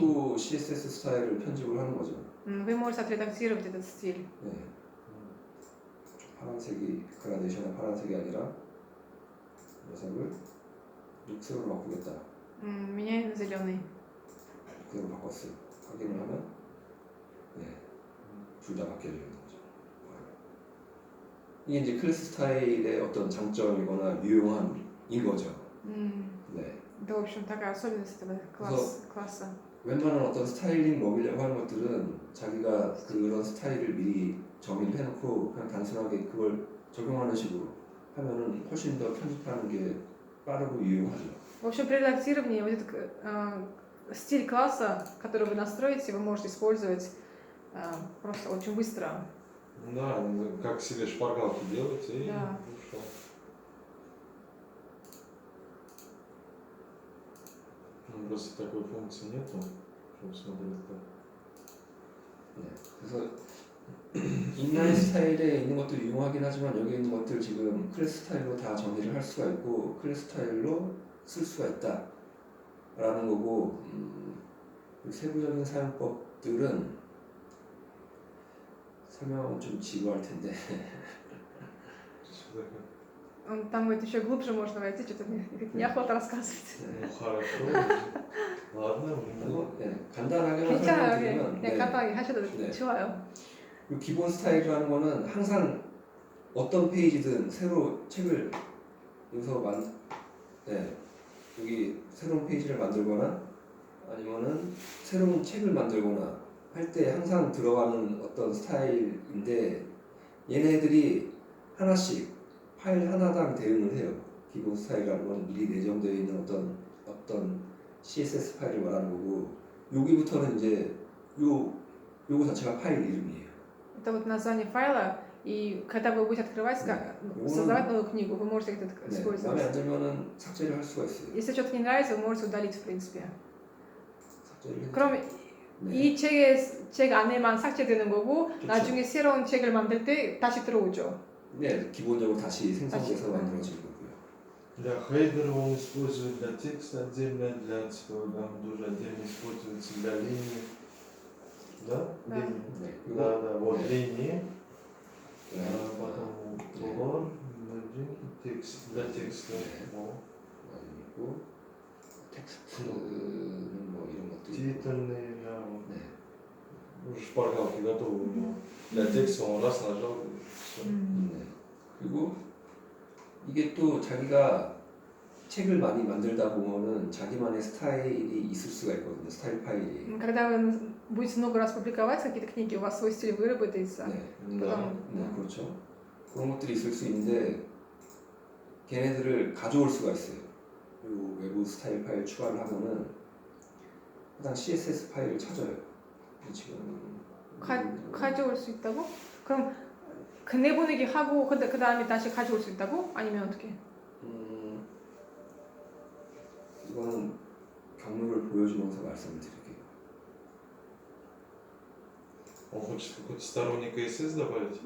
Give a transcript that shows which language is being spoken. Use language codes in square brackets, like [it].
[ko] 또 CSS 스타일을 편집을 하는 거죠. [ru] вы можете отредактировать этот стиль. [ko] 네. 파란색이 그라데이션의 파란색이 아니라 녀석을 녹색으로 바꾸겠다. [ru] Меняем на зеленый. [ko] 그대로 바꿨어요. 확인을 하면 둘 다 바뀌어져 있는 거죠. 이게 이제 클래스 스타일의 어떤 장점이거나 유용함인 거죠. 네. [ru] Это, в общем, такая особенность этого класса. [ko] 웬만한 어떤 스타일링 먹이려고 하는 것들은 자기가 그런 스타일을 미리 정의를 해놓고 그냥 단순하게 그걸 적용하는 식으로 하면은 훨씬 더 편집하는 게 빠르고 유용하죠. [ru] В общем, при редактировании вот этот стиль класса, который вы настроите, вы можете использовать просто очень быстро. Да, ну, как себе шпаргалки делать и Да. ушел. Ну, просто такой функции нету, чтобы смотреть как. [ko] 네. 그래서 인라인 스타일에 있는 것도 유용하긴 하지만 여기 있는 것들 지금 클래스 스타일로 다 정리를 할 수가 있고 클래스 스타일로 쓸 수가 있다 라는 거고 세부적인 사용법들은 설명은 좀 지루할 텐데 [ru] Что такое? Там вот еще глубже можно войти, что-то мне неохота рассказывать. Ну хорошо. Ладно, [ko] 그리고 간단하게만 괜찮아요. 설명드리면 그냥 간단하게 하셔도 네. 좋아요. 그 기본 스타일이라는 거는 항상 어떤 페이지든 새로 책을 여기서 여기 새로운 페이지를 만들거나 아니면은 새로운 책을 만들거나 할 때 항상 들어가는 어떤 스타일인데 얘네들이 하나씩 파일 하나당 대응을 해요. 기본 스타일이라는 건 미리 내정되어 있는 어떤 CSS 파일을 말하는 거고 여기부터는 이제 요거 자체가 파일 이름이에요. [ru] Это вот название файла, и когда вы будете открывать, создавать новую книгу, вы можете это [ko] 마음에 [ru] использовать. [ko] 안 들면은 삭제를 할 수가 있어요. [ru] Если что-то не нравится, вы можете удалить, в принципе. [ko] 삭제를 그럼 이 책 안에만 삭제되는 거고, 나중에 새로운 책을 만들 때 다시 들어오죠. 네, 기본적으로 다시 생성돼서 다시, 만들어진 거고요. [ru] для хейдера он использует для текста отдельно, для цветового тоже отдельно используется для линии. Да? Да. Линии. [ko] 네, [ru] Да, да, вот линии. [ko] 네. [ru] Потом color, margin, текст, для текста. Вот. [ko] 그리고 텍스트는 뭐 이런 것도 있고. [ru] Титульные, да. Вот. [ko] 네. [ru] Уже шпаргалки готовы у него. Для текста он раз нажал и все. [ko] 네. 그리고 이게 또 자기가 책을 많이 만들다 보면은 자기만의 스타일이 있을 수가 있거든요. 스타일 파일이. [ru] Когда вы будете много раз публиковать какие-то книги, у вас свой стиль выработается. [ko] 네, 그럼, 그렇죠. 그런 것들이 있을 수 있는데 걔네들을 가져올 수가 있어요. 그리고 외부 스타일 파일 추가를 하면은 해당 CSS 파일을 찾아요. 지금 가져올 수 있다고? 그럼 그 내보내기 하고 그 다음에 다시 가져올 수 있다고? 아니면 어떻게? 이거는 경로를 보여주면서 말씀을 드릴게요. [ru] Он хочет какой-то сторонний CSS добавить?